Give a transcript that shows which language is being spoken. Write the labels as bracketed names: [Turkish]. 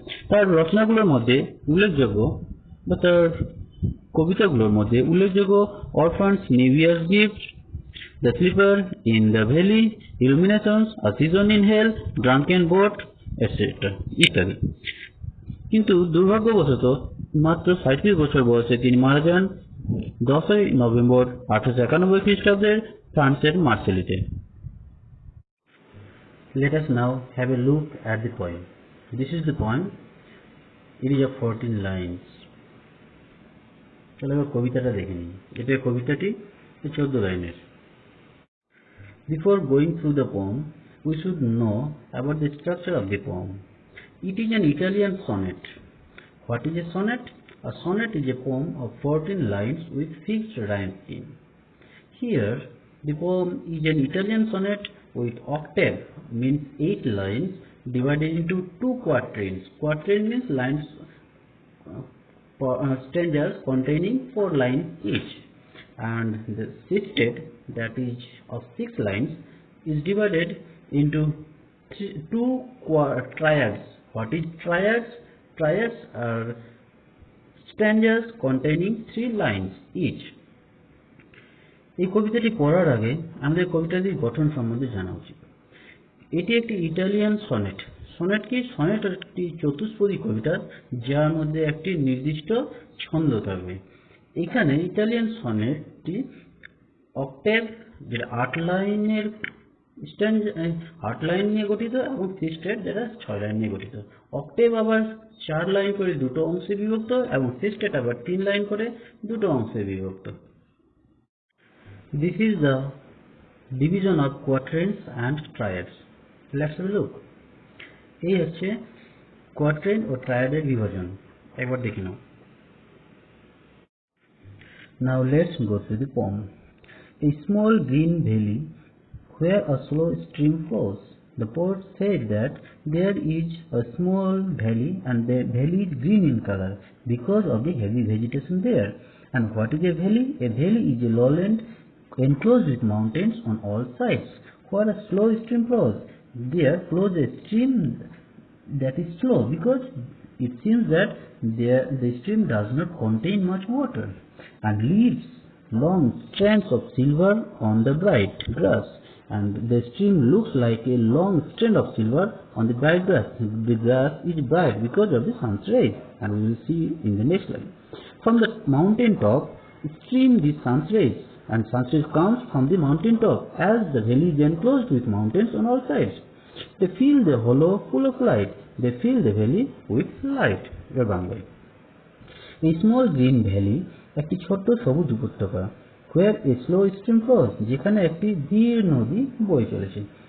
[Bangla] তার রচনাগুলোর মধ্যে উল্লেখযোগ্য বা তার কবিতাগুলোর মধ্যে উল্লেখযোগ্য অরফানস new years gift, the sleeper in the valley, ইলুমিনেশনস, a season in hell, drunken boat, etcetera ইত্যাদি। কিন্তু দুর্ভাগ্যবশত মাত্র 37 বছর বয়সে তিনি মারা যান 10 নভেম্বর 1891 খ্রিস্টাব্দের ফ্রান্সের মার্সেলিতে। [English] Let us now have a look at the poem. This is the poem. It is of 14 lines. [Bangla] চলো এবার কবিতাটা দেখে নিই। এটা কবিতাটি 14 লাইনের। [English] Before going through the poem, we should know about the structure of the poem. It is an Italian sonnet. What is a sonnet? A sonnet is a poem of 14 lines with fixed rhyme scheme. Here, the poem is an Italian sonnet with octave, means 8 lines divided into 2 quatrains. Quatrain means lines, stanzas containing 4 lines each. And the sextet, that is of 6 lines, is divided into 2 triads. What is triads? Triads are stanzas containing 3 lines each. [Bangla] এই কবিতাটি পড়ার আগে আমাদের কবিতাটির গঠন সম্বন্ধে জানা উচিত। এটি একটি ইটালিয়ান সনেট। সনেট কি? সনেট একটি চতুষ্পদী কবিতা যার মধ্যে একটি নির্দিষ্ট ছন্দ থাকবে। এখানে ইটালিয়ান সনেটটি অক্টেভ, যেটা 8 লাইনের 8 লাইন নিয়ে গঠিত এবং সিস্টেট যেটা 6 লাইন নিয়ে গঠিত। অক্টেভ আবার 4 লাইন করে দুটো অংশে বিভক্ত এবং সিস্টেট আবার 3 লাইন করে দুটো অংশে বিভক্ত। [English] This is the division of quatrains and triads. Let's have a look. [Bangla] এই হচ্ছে কোয়াট্রেন ও ট্রায়াডের বিভাজন, একবার দেখে নাও। [English] Now let's go to the poem. A small green valley where a slow stream flows. The poet said that there is a small valley and the valley is green in color because of the heavy vegetation there. And what is a valley? A valley is a lowland enclosed with mountains on all sides. Where a slow stream flows, there flows a stream that is slow because it seems that the stream does not contain much water and leaves long strands of silver on the bright grass, and the stream looks like a long strand of silver on the bright grass. The grass is bright because of the sun's rays, and we will see in the next line. From the mountain top stream the sun's rays, and sun's rays comes from the mountain top as the valley is enclosed with mountains on all sides. They fill the hollow full of light. They fill the valley with light. A small green valley, [Bangla] একটি ছোট্ট সবুজ উপত্যকা, [English] where a slow stream flows, [Bangla] যেখানে একটি ধীর নদী বয়ে চলেছে।